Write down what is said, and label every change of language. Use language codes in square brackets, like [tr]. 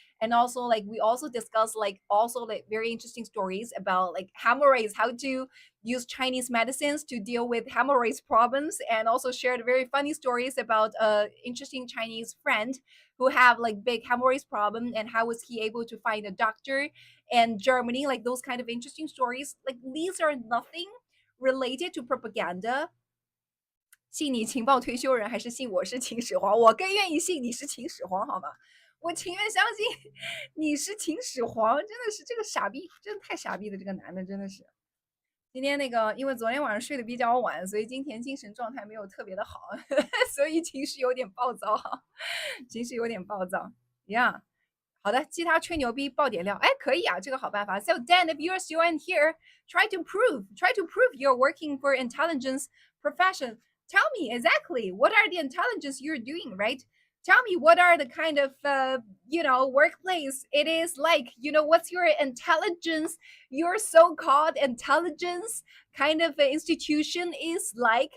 [en] And also like we also discuss like also like very interesting stories about like hemorrhoids, how to use Chinese medicines to deal with hemorrhoids problems, and also shared very funny stories about a interesting Chinese friend who have like big hemorrhoids problem and how was he able to find a doctor in Germany, like those kind of interesting stories. Like these are nothing related to propaganda. [zh] 信你情报推销人，还是信我是秦始皇？我更愿意信你是秦始皇，好吗？我情愿相信你是秦始皇，真的是这个傻逼，真的太傻逼了，这个男的真的是。今天那个，因为昨天晚上睡得比较晚，所以今天精神状态没有特别的好，所以情绪有点暴躁，情绪有点暴躁。 Yeah，好的，记他吹牛逼爆点料，哎，可以啊，这个好办法。 [en] So Dan, if you're still in here, try to prove you're working for intelligence profession. Tell me exactly what are the intelligence you're doing, right? Tell me what are the kind of workplace it is like. What's your intelligence, your so-called intelligence kind of institution is like.